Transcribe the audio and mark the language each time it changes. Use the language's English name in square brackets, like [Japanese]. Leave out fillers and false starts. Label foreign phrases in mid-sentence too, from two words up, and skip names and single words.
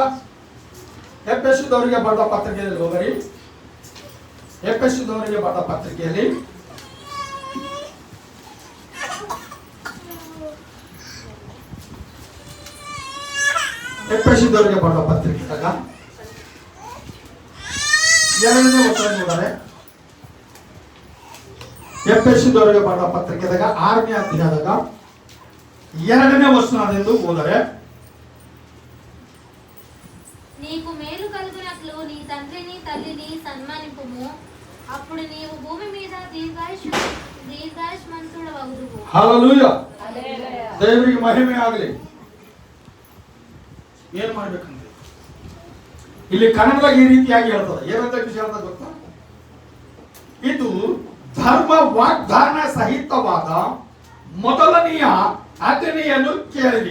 [Kannada] ಎಫೆಸದವರಿಗೆ ಬರೆದ ಪತ್ರಿಕೆಯಲ್ಲಿ ಹೋಗರಿ, ಎಫೆಸದವರಿಗೆ ಬರೆದ ಪತ್ರಿಕೆಯಲ್ಲಿ ಎಫೆಸದವರಿಗೆ ಬರೆದ ಪತ್ರಿಕೆದಾಗ 2ನೇ ವಚನ ನೋಡರೆ. ಎಫೆಸದವರಿಗೆ ಬರೆದ ಪತ್ರಿಕೆದಾಗ 6ನೇ ಅಧ್ಯಾಯದಾಗ 2ನೇ ವಚನದಿಂದ ಓದರೆ, [Telugu] నీకు మేలు కలుగునట్లు నీ తండ్రిని తల్లిని సన్మానింపుము, అప్పుడు నీవు భూమి మీద దీర్ఘాయుష్మంతుడవగుదువు. హల్లెలూయಾ, [Kannada] ದೇವರಿಗೆ ಮಹಿಮೆ ಆಗಲಿ. ಏನ್ ಮಾಡ್ಬೇಕಂದ್ರೆ ಇಲ್ಲಿ ಕನ್ನಡದಾಗ ಈ ರೀತಿಯಾಗಿ ಹೇಳ್ತದೆ. ಏನಂತ ವಿಷಯ ಹೇಳ್ತದೆ ಗೊತ್ತಾ? ಇದು ಧರ್ಮ ವಾಗ್ದಾನ ಸಹಿತವಾದ ಮೊದಲನೆಯ ಆಜ್ಞೆಯನ್ನು ಕೇಳಿರಿ.